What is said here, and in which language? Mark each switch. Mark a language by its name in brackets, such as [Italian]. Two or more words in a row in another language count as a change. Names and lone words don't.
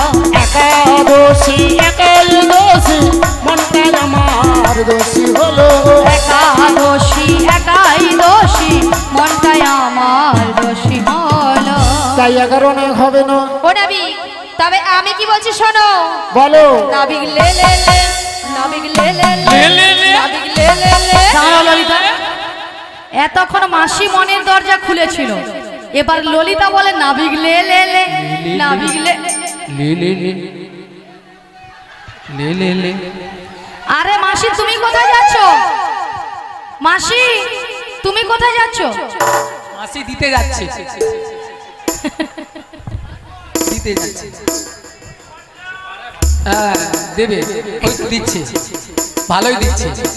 [Bangla] একাদশী একাই দোষী, মনটাই আমার দোষী হলো। একাদশী একাই দোষী, মনটাই আমার দোষী হলো। তাই 11 নয়, হবে না। ও নাবি, তবে আমি কি বলছি শোনো। বলো। নাবিক লে লে লে, নাবিক লে লে লে, লে লে লে। নাবিক লে লে লে। দাঁড়াও ললিতা। এতক্ষণ মাসি মনের দরজা খুলেছিল, এবার ললিতা বলে নাবিক লে লে লে, নাবিক লে। লে লে লে লে লে লে। আরে মাসি তুমি কোথায় যাচ্ছ? মাসি তুমি কোথায় যাচ্ছ? মাসি দিতে যাচ্ছে, দিতে যাচ্ছে। হ্যাঁ দেবে, ওই তো দিচ্ছে, ভালোই দিচ্ছে।